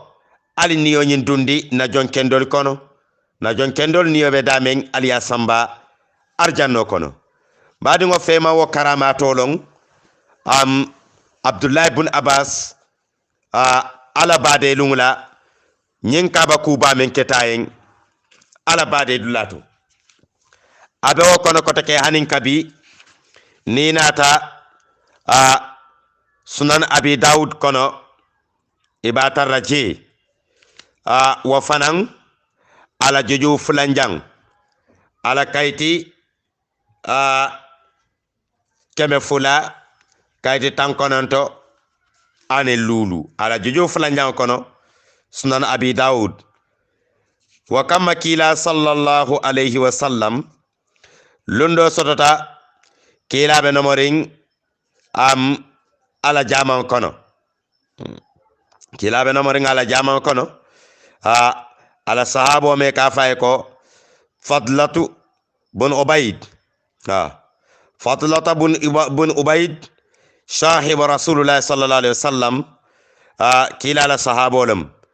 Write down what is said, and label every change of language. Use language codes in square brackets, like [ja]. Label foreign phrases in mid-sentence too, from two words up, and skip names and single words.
[man] ali niyo nyin dundi na jonkendol kono na jonkendol niyo be damen aliya samba arjanno kono badi ngo fema wo karamatolong Abdullah ibn Abbas ala bade lungla nyin kaba kuba men ketayen ala bade dulato abe wo kono kotake hanin kabi ni nata sunan abi daud kono ibata raji wa fanan ala joju fulanjang ala kayti keme fula kayti tankononto ane lulu ala jojo fulanjang kono sunan abi daud wa kama kila [ar] صلى الله عليه وسلم [man] lundo sotota kila be nomoring ala jaman kono kila be nomoring ala jaman kono ala sahabo me ka fay ko fadlatu bun ubayd fadlata bun ubayd [ar] صاحب رسول الله صلى الله عليه وسلم [man] kila ala sahabo lam